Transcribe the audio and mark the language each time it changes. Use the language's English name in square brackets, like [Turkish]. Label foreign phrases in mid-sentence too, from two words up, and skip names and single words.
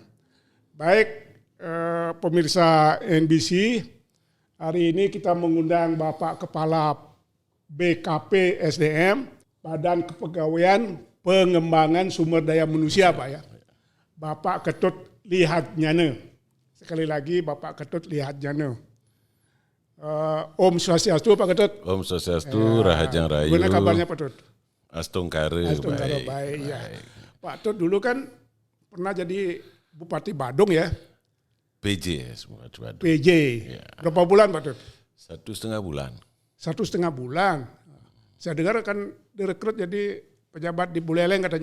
[Indonesian] Baik, pemirsa NBC, hari ini kita mengundang Bapak Kepala BKP SDM, Badan Kepegawaian Pengembangan Sumber Daya Manusia, Pak ya. Bapak Ketut Lihatnyane. Sekali lagi Bapak Ketut Lihatnyane. [Balinese] Om Swastiastu [Indonesian] Pak Ketut. [Balinese] Om Swastiastu, Rahajang Rayu. [Indonesian] Gimana kabarnya Pak Ketut? [Balinese] Astung Kare, [Indonesian] baik. Ya. Pak Ketut dulu kan pernah jadi Bupati Badung ya? PJ semua. PJ. Ya. Berapa bulan Pak Ketut? 1,5 bulan. 1,5 bulan. Saya dengar kan direkrut jadi pejabat di Buleleng katanya.